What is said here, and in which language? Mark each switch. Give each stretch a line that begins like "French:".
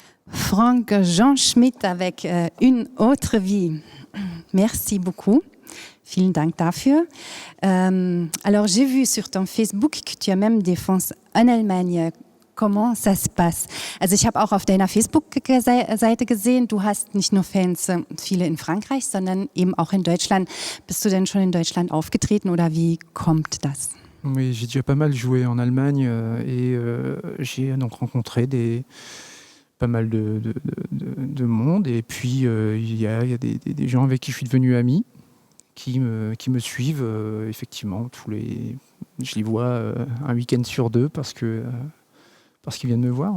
French: Frank Jean Schmidt avec Une autre vie. Merci beaucoup.
German: Vielen Dank dafür.
French: Alors, j'ai vu sur ton Facebook que tu as même des fans en Allemagne. Comment ça se passe?
German: Also ich habe auch auf deiner Facebook-Seite gesehen, du hast nicht nur Fans, viele in Frankreich, sondern eben auch in Deutschland. Bist du denn schon in Deutschland aufgetreten oder wie kommt das?
French: Oui, j'ai déjà pas mal joué en Allemagne et j'ai donc rencontré pas mal de monde. Et puis, il y a des gens avec qui je suis devenu ami, qui me suivent effectivement. Je les vois un week-end sur deux parce qu'ils viennent me voir.